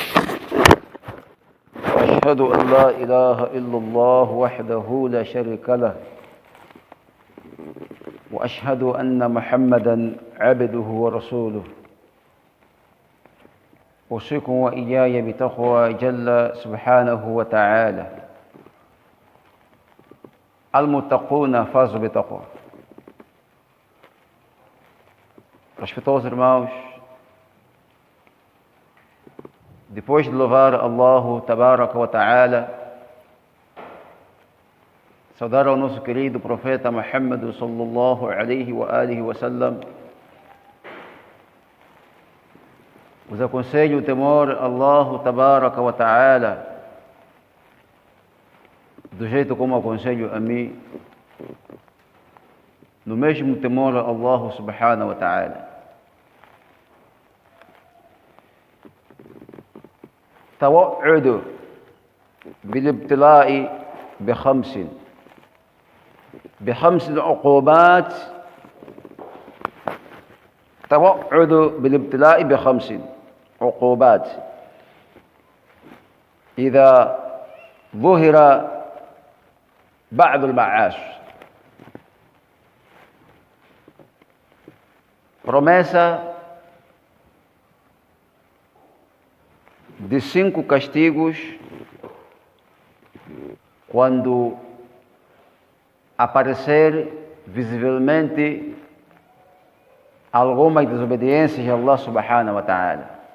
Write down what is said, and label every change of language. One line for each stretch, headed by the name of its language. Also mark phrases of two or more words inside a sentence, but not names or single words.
Arabic: وأشهد أن لا إله إلا الله وحده لا شريك له، وأشهد أن محمدًا عبده ورسوله. أوصيكم وإياي بتقوى جل سبحانه وتعالى. المتقون فازوا بتقوى.
Portuguese: Respeitosos irmãos, depois de louvar
Arabic: الله تبارك وتعالى,
Portuguese: saudar ao nosso querido profeta Muhammad
Arabic: صلى الله عليه وآله وسلم,
Portuguese: os aconselho o temor a
Arabic: الله تبارك وتعالى,
Portuguese: do jeito como aconselho a mim, no mesmo temor a
Arabic: الله سبحانه وتعالى. توعد بالابتلاء بخمس عقوبات. توعد بالابتلاء بخمس عقوبات إذا ظهر بعض المعاش.
Portuguese: Promessa de 5 castigos quando aparecer visivelmente alguma desobediência de
Arabic: الله سبحانه وتعالى.